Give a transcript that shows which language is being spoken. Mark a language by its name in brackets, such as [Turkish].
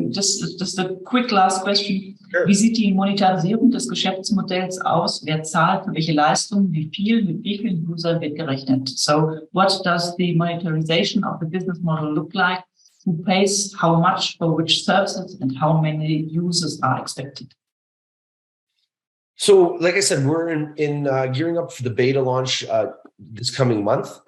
[English] Just a quick last question. Sure. [German] Wie sieht die Monetarisierung des Geschäftsmodells aus? Wer zahlt für welche Leistungen? Wie viel? Mit wie vielen Usern wird gerechnet? [English] So what does the monetarization of the business model look like? Who pays how much for which services and how many users are expected? So, like I said, we're in gearing up for the beta launch this coming month.